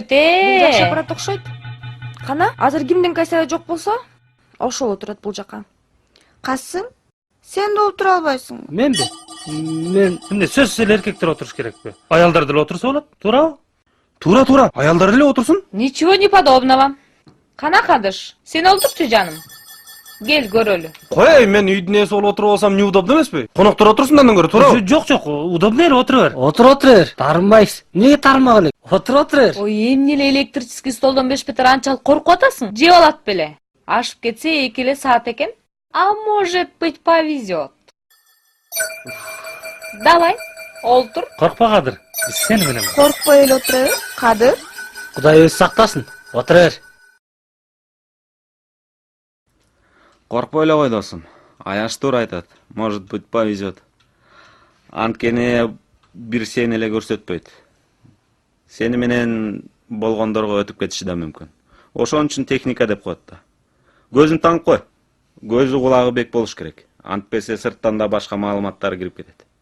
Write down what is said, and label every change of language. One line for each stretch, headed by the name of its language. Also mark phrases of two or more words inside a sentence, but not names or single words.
Kyrgyz: Жакшы аппарат окшойт. Кана, азыр кимдин кайсагы жок болсо, ошол отурат бул жака. Касым, сен да отура албайсың. Менби? Мен Эмне сөзсүз эле эркектер отуруш керекпи? Аялдар деле отурса болот, туурабы? Тура, аялдар эле отурсун.
Russian: Ничего не подобного.
Kyrgyz: Кана кадыш, сен олдурчу жаным. Кел көрөлү. Кой эй, мен үйдүн ээси болуп отуруп алсам неудобно эмеспи? Коноктор отурсун андан көрө, туурабы? Жок, удобно эле отура бер. отур бер. Тарынбайсың. Эмнеге тарынмак элек? Отур бер. Ой, эмне эле электрический столдон бешпетер анчалык коркуп атасың? Жеп алат беле. Ашып кетсе 2 эле саат экен.
Russian: А может быть повезет. Давай,
Kyrgyz: олтур. Коркпа Кадыр. Биз сени менен. Коркпой эле отура бер, Кадыр. Кудай өз сактасын. Отур бер. Коркпой эле кой досум. Аяш туура айтат.
Russian: Может быть, повезет.
Kyrgyz: Анткени бир сени эле көрсөтпөйт. Сени менен болгондорго өтүп кетиши да мүмкүн. Ошон үчүн техника деп коет да. Көзүн таңып кой. Көзү кулагы бек болуш керек. Антпесе сырттан да башка маалыматтар кирип кетет.